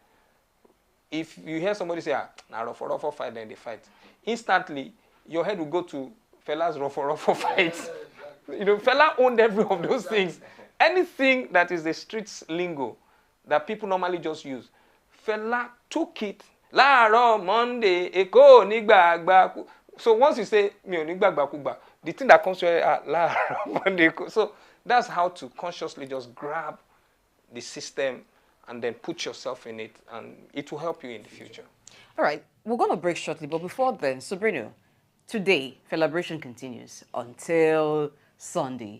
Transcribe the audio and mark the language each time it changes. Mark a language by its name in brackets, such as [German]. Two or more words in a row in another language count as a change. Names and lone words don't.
[English] If you hear somebody say, now rough fight, then they fight, instantly your head will go to fella's rough fights. Fella owned every of those things. Anything that is the streets lingo that people normally just use, fella took it. [Yoruba] Láàárọ̀ Monday, Èkó nígbàgbà. [English] So once you say [Yoruba] mi ò nígbàgbàkúgbà, [English] the thing that comes to your head, láàárọ̀ Monday. So that's how to consciously just grab the system and then put yourself in it, and it will help you in the future. All right, we're going to break shortly, but before then, Sabrina, today, celebration continues until Sunday.